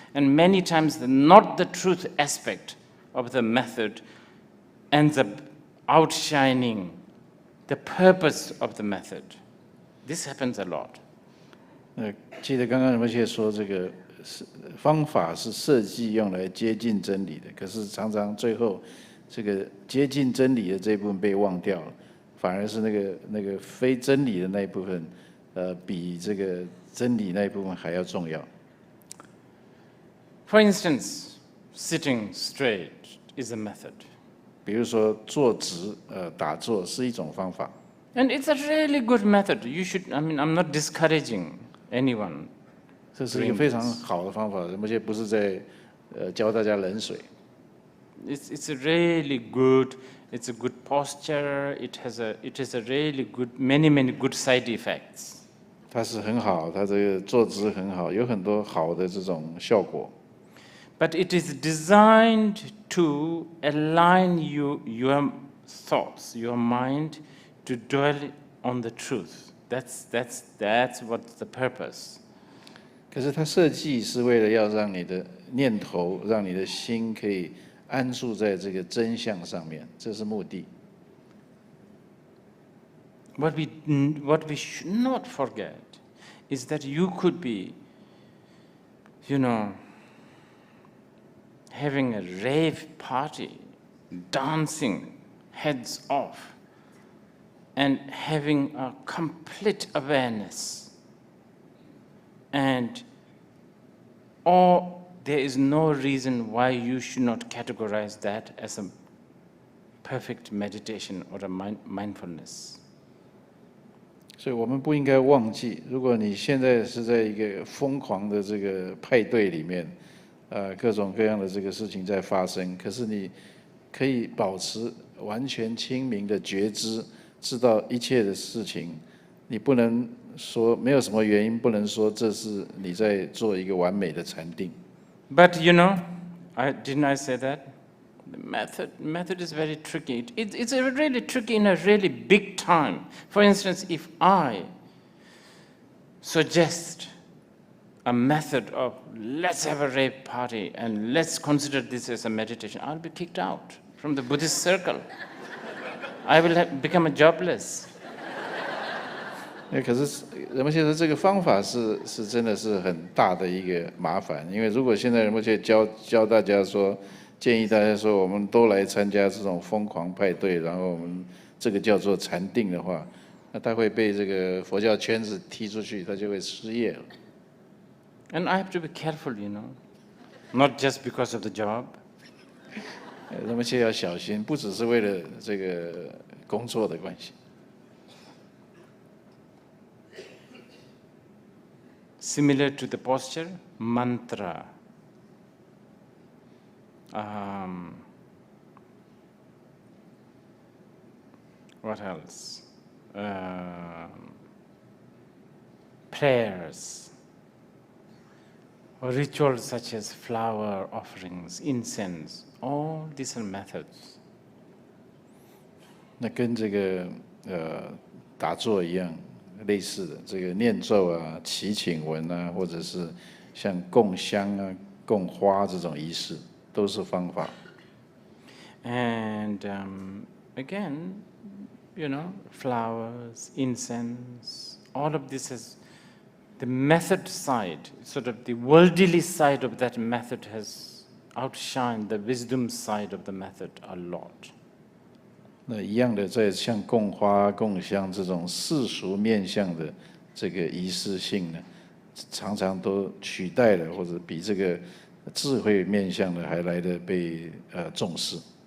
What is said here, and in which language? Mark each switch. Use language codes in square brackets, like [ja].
[en] And many times the not the truth aspect of the method ends up outshining the purpose of the method. This happens a lot. [zh] 记得刚刚仁波切说，这个方法是设计用来接近真理的，可是常常最后这个接近真理的这一部分被忘掉了。反而是那个非真理的那一部分，比这个真理那一部分还要重要。 [en] For instance, sitting straight is a method. [zh] 比如说坐直，打坐是一种方法。 [en] And it's a really good method. You should. I'm not discouraging anyone. [zh] 这是一个非常好的方法，而且不是在教大家冷水。 [en] It's a really good. It's a good posture. It is a really good, many good side effects. [zh] 它是很好，它这个坐姿很好，有很多好的这种效果。 [en] But it is designed to align your thoughts, your mind, to dwell on the truth. That's what's the purpose. [zh] 可是它设计是为了要让你的念头，让你的心可以 安住在这个真相上面，这是目的。 [en] What we should not forget is that you could be, having a rave party, dancing heads off, and having a complete awareness, and all. There is no reason why you should not categorize that as a perfect meditation or a mindfulness. [zh] 所以我们不应该忘记，如果你现在是在一个疯狂的这个派对里面，各种各样的这个事情在发生，可是你可以保持完全清明的觉知，知道一切的事情，你不能说没有什么原因不能说这是你在做一个完美的禅定。 [en] But didn't I say that? The method is very tricky. It's really tricky in a really big time. For instance, if I suggest a method of let's have a rave party and let's consider this as a meditation, I'll be kicked out from the Buddhist circle. I will become jobless. [zh] 可是仁波切说这个方法是真的是很大的一个麻烦，因为如果现在仁波切教大家说，建议大家说我们都来参加这种疯狂派对，然后我们这个叫做禅定的话，那他会被这个佛教圈子踢出去，他就会失业了。 [en] And I have to be careful, not just because of the job. [zh] 仁波切要小心，不只是为了这个工作的关系。 [en] Similar to the posture, mantra. What else? Prayers, or rituals such as flower offerings, incense, all these are methods. [zh] 那跟这个打坐一样。类似的这个念咒啊、祈请文啊，或者是像供香啊、供花这种仪式，都是方法。 [en] And again, flowers, incense, all of this is the method side, sort of the worldly side of that method has outshined the wisdom side of the method a lot. [zh] 那一样的，在像供花、供香这种世俗面向的这个仪式性呢，常常都取代了，或者比这个智慧面向的还来得被重视。